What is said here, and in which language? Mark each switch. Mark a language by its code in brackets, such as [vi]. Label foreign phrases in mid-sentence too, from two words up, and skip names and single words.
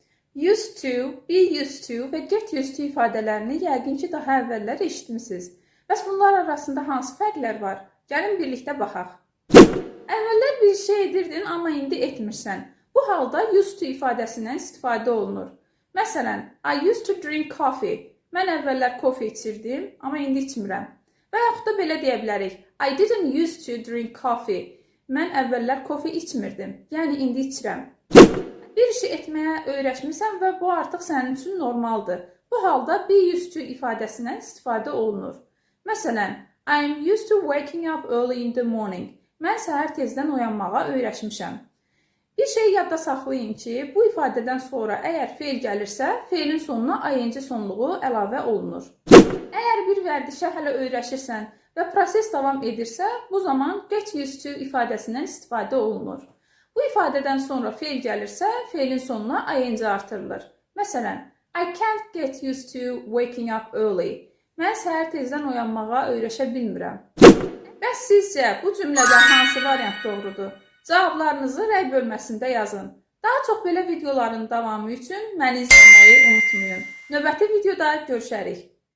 [en] Used to, be used to [az] və [en] get used to [az] ifadələrini yəqin ki, daha əvvəllər eşitmisiniz. Bəs bunlar arasında hansı fərqlər var? Gəlin birlikdə baxaq. Əvvəllər bir şey edirdin, amma indi etmirsən. Bu halda [en] used to [az] ifadəsindən istifadə olunur. Məsələn, [en] I used to drink coffee. [az] Mən əvvəllər kofe içirdim, amma indi içmirəm. Və yaxud da belə deyə bilərik. [en] I didn't used to drink coffee. [az] Mən əvvəllər kofe içmirdim, yəni indi içirəm. Bir işi etməyə öyrəşmirsən və bu artıq sənin üçün normaldır. Bu halda [en] be used to [az] ifadəsindən istifadə olunur. Məsələn, [en] I'm used to waking up early in the morning. [az] Mən səhər tezdən oyanmağa öyrəşmişəm. Bir şey yadda saxlayın ki, bu ifadədən sonra əgər feil gəlirsə, feilin sonuna ing sonluğu əlavə olunur. Əgər bir vərdişə hələ öyrəşirsən və proses davam edirsə, bu zaman [en] get used to [az] ifadəsindən istifadə olunur. Bu ifadədən sonra feil gəlirsə, feilin sonuna ing artırılır. Məsələn, [en] I can't get used to waking up early. [az] Mən səhər tezdən oyanmağa öyrəşə bilmirəm. Bəs sizcə bu cümlədən hansı variant doğrudur? Cavablarınızı rəy bölməsində yazın. Daha çox belə videoların davamı üçün məni izləməyi unutmayın. Növbəti videoda görüşərik.